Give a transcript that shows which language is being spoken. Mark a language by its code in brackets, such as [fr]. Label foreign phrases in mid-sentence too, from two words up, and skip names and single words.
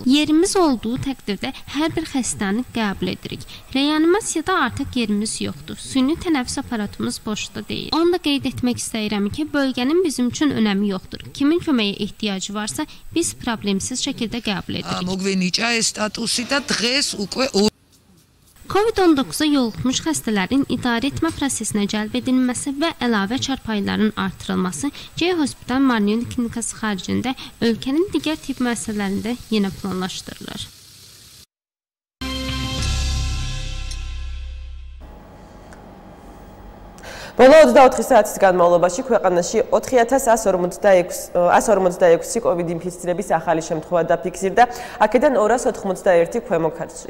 [az] Yerimiz olduğu təqdirdə hər bir xəstəni qəbul edirik. Reanimasiyada artıq yerimiz yoxdur. Süni tənəffüs aparatımız boşda deyil. Onu da qeyd etmək istəyirəm ki, bölgənin bizim üçün önəmi yoxdur. Kimin köməyə ehtiyacı varsa, biz problemsiz şəkildə qəbul edirik. [ka] მოგვენიჭა ეს სტატუსი და დღეს უკვე [az] COVID-19-a yoluxmuş xəstələrin idarə etmə prosesinə cəlb edilməsi və əlavə çarpayıların artırılması Geohospital Marniyon klinikası xaricində ölkənin digər tibb müəssisələrində yenə planlaşdırılır. [ka] Bolo 24 საათის განმავლობაში ქვეყანაში 4146 COVID ინფიცირების ახალი შემთხვევა დაფიქსირდა, აქედან 291 ქვემო ქართლში.